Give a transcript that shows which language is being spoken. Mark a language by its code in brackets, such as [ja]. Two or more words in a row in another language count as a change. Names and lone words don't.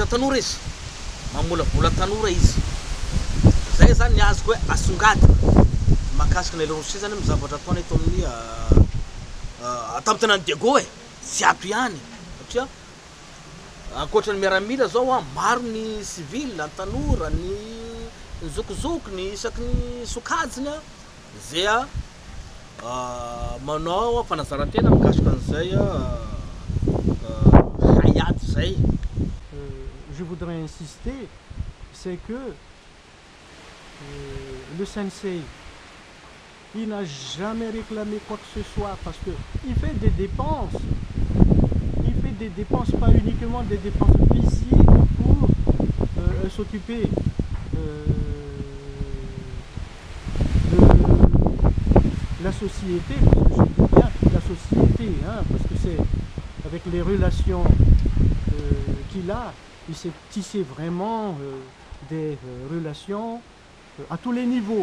[mg] tanora izy mamolavola tanora izy zay zany ny azoko hoe asongadina mahakasika ny Larosia zany mizavatra ataony eto amin'ny tam'tenany Diego tsy ato ihany satria ankoatra ny miaramila zao maro ny civil ny tanora ny zokizoky ny isaky ny sokajiny zay manao fanazarantena mikasika an'izay hayady zay. [fr] Je voudrais insister, c'est que le sensei, il n'a jamais réclamé quoi que ce soit parce qu'il fait des dépenses. Il fait des dépenses, pas uniquement des dépenses physiques pour s'occuper de la société, parce que je dis bien la société, hein, parce que c'est avec les relations qu'il a, il s'est tissé vraiment des relations à tous les niveaux.